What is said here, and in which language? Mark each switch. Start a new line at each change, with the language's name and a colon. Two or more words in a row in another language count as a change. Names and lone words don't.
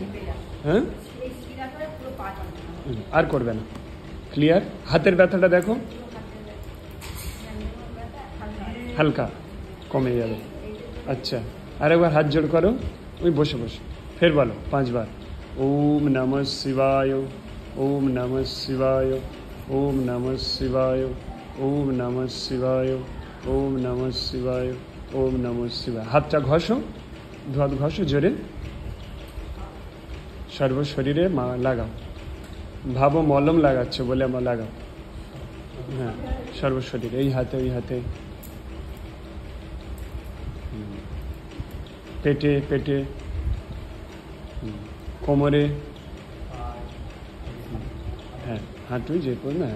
Bangla: হ্যাঁ, আর করবে না, ক্লিয়ার। হাতের ব্যথাটা দেখো, হালকা কমে যাবে। আচ্ছা, আর একবার হাত জোড় করো, ওই বসে বসে ফের বলো 5 বার
Sanskrit: ওম নমঃ শিবায়, ওম নমঃ শিবায়, ওম নমঃ শিবায়, ওম নমঃ শিবায়, ওম নমঃ শিবায়, ওম নমঃ শিবায়।
Bangla: হাতটা ঘষো, ধোয়াত ঘষো জোরে, সর্ব শরীরে লাগাও, ভাবো মলম লাগাচ্ছ বলে আমার লাগাও। হ্যাঁ, সর্ব শরীরে, এই হাতে, এই হাতে, পেটে পেটে, কোমরে, হ্যাঁ হাঁটুই যে করো না।